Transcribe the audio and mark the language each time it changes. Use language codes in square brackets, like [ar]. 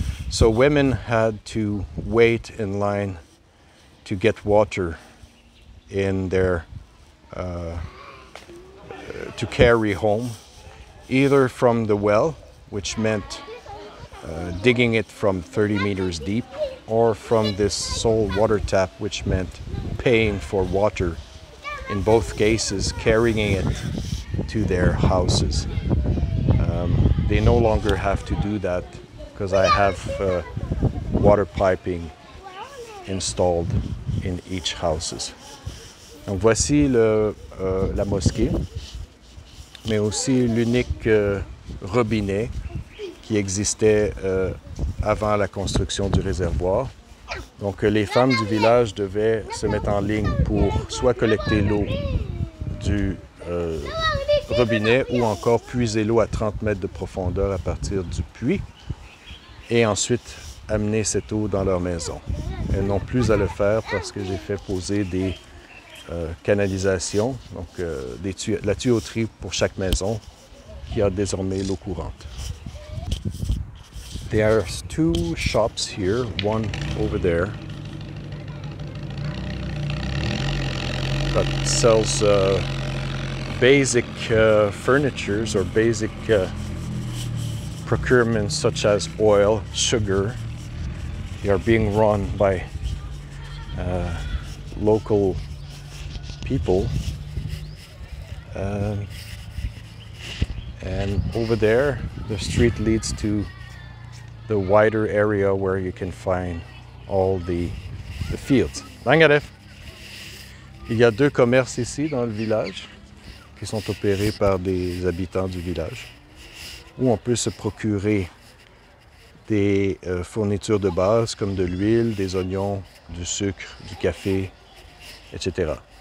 [en] So women had to wait in line to get water in their to carry home, either from the well, which meant digging it from 30 meters deep, or from this sole water tap, which meant paying for water. In both cases, carrying it to their houses. They no longer have to do that because I have water piping installed in each houses. [fr] Donc voici la mosquée, mais aussi l'unique robinet qui existait avant la construction du réservoir. Donc les femmes du village devaient se mettre en ligne pour soit collecter l'eau du robinet ou encore puiser l'eau à 30 mètres de profondeur à partir du puits et ensuite amener cette eau dans leur maison. Elles n'ont plus à le faire parce que j'ai fait poser des canalisations, donc la tuyauterie pour chaque maison qui a désormais l'eau courante. [en] There are 2 shops here, one over there that sells basic furnitures or basic procurements such as oil, sugar. They are being run by local people. And over there, the street leads to the wider area where you can find all the fields. Bangaref. [fr] Il y a 2 commerces ici dans le village qui sont opérés par des habitants du village où on peut se procurer des fournitures de base comme de l'huile, des oignons, du sucre, du café, etc.